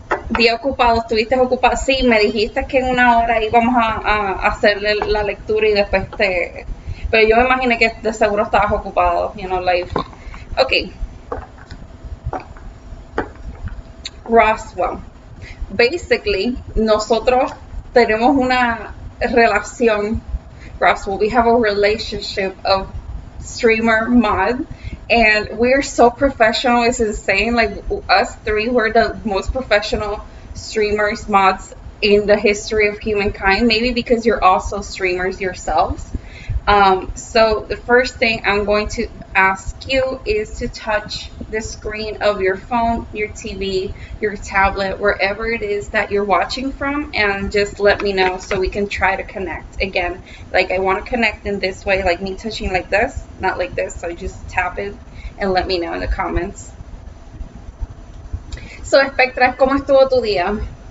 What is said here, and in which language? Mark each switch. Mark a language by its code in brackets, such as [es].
[es] Día ocupado, estuviste ocupado. Sí, me dijiste que en una hora íbamos a hacerle la lectura y después te... Pero yo me imaginé que de seguro estabas ocupado, like... Ok. Roswell. Basically, nosotros tenemos una relación, Roswell. [en] We have a relationship of streamer mod. And we're so professional, it's insane. Like, us three, we're the most professional streamers, mods in the history of humankind. Maybe because you're also streamers yourselves. So the first thing I'm going to ask you is to touch the screen of your phone, your TV, your tablet, wherever it is that you're watching from, and just let me know so we can try to connect. Again, like, I want to connect in this way, like me touching like this, not like this, so just tap it and let me know in the comments. [es] So, Spectra, ¿cómo estuvo tu día?